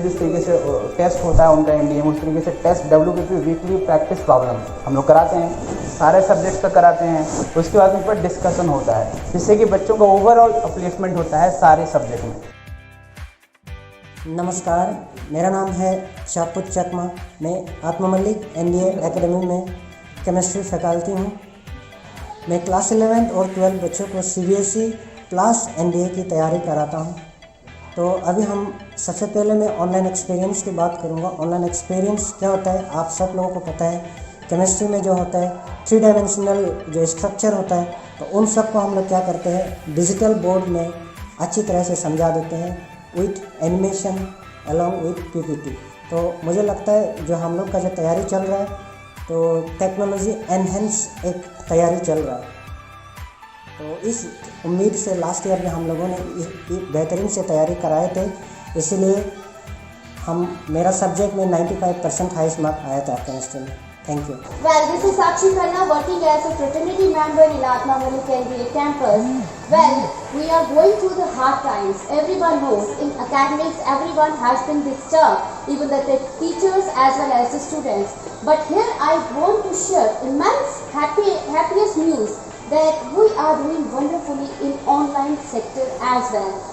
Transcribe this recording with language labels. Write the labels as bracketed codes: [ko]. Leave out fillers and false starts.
[hi] जिस तरीके से टेस्ट होता है उनका NDA, उस तरीके से test WPP weekly practice problem हम लोग कराते हैं, सारे सब्जेक्ट्स पर कराते हैं। उसके बाद उन पर डिस्कशन होता है जिससे कि बच्चों का ओवरऑल अपलिफ्टमेंट होता है सारे सब्जेक्ट में। नमस्कार, मेरा नाम है शाहपुत चकमा। मैं आत्मा मलिक NDA एकेडमी में केमिस्ट्री फैकल्टी हूँ। मैं क्लास 11 और 12 बच्चों को CBSE प्लस NDA की तैयारी कराता हूँ। तो अभी हम सबसे पहले मैं ऑनलाइन एक्सपीरियंस की बात करूँगा। ऑनलाइन एक्सपीरियंस क्या होता है, आप सब लोगों को पता है। केमिस्ट्री में जो होता है 3 डायमेंशनल जो स्ट्रक्चर होता है, तो उन सब को हम लोग क्या करते हैं, डिजिटल बोर्ड में अच्छी तरह से समझा देते हैं with animation along with PPT। तो मुझे लगता है जो हम लोग का जो तैयारी चल रहा है, तो टेक्नोलॉजी एनहेंस एक तैयारी चल रहा है। तो इस उम्मीद से लास्ट ईयर में हम लोगों ने बेहतरीन से तैयारी कराए थे, इसीलिए मेरा सब्जेक्ट में 95% हाईएस्ट मार्क आया था केमिस्ट्री में। [en] Thank you. Well, this is Sakshi Khanna working as a fraternity member in Atma Malik NDA campus. Well, we are going through the hard times. Everyone knows in academics everyone has been disturbed, even the teachers as well as the students. But here I want to share immense happiest news that we are doing wonderfully in online sector as well.